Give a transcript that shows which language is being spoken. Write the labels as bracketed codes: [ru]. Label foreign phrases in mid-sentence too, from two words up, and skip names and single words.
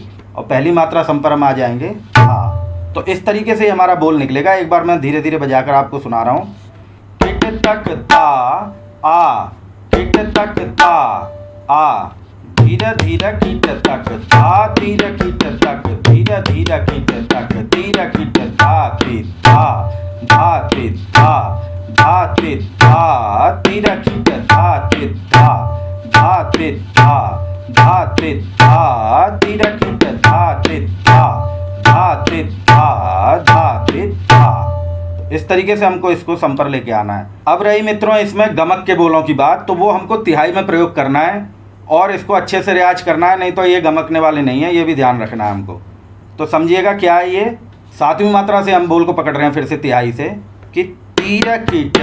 [hi] और पहली मात्रा संपर में आ जाएंगे धा। तो इस तरीके से हमारा बोल निकलेगा। एक बार मैं धीरे धीरे बजाकर आपको सुना रहा हूँ। किट तक ता आ, किट तक ता आ, धीरे धीरे कीट तक, धा तीर कीट तक, धीरे धीरे कीट तक, तीर कीट धा ती धा धा ती धा धा ती धा, तीर कीट धा ती धा धा ती धा धा ती धा, तीर कीट धा ती धा धा ती धा धा ती धा। इस तरीके से हमको इसको संपर लेके आना है। अब रही मित्रों इसमें गमक के बोलों की बात, तो वो हमको तिहाई में प्रयोग करना है और इसको अच्छे से रियाज करना है, नहीं तो ये गमकने वाले नहीं है, ये भी ध्यान रखना है हमको। तो समझिएगा क्या है ये। 7वीं मात्रा से हम बोल को पकड़ रहे हैं फिर से तिहाई से, कि तीर कीट।